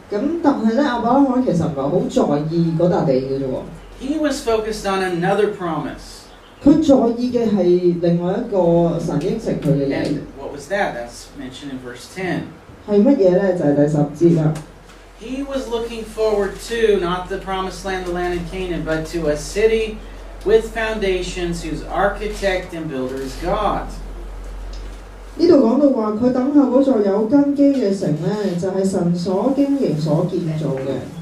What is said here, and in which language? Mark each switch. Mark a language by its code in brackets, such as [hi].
[yue] 咁但係咧亞伯拉罕其實唔係好在意嗰笪地嘅啫喎。 [en] He was focused on another promise. [yue] 佢在意嘅係另外一個神應承佢嘅嘢。 [en] And what was that? That's mentioned in verse 10. [yue] 係乜嘢咧？就係第10節啦。 [en] He was looking forward to not the promised land, the land in Canaan, but to a city with foundations whose architect and builder is God. [yue] 呢度講到話佢等候嗰座有根基嘅城咧，就係神所經營所建造嘅。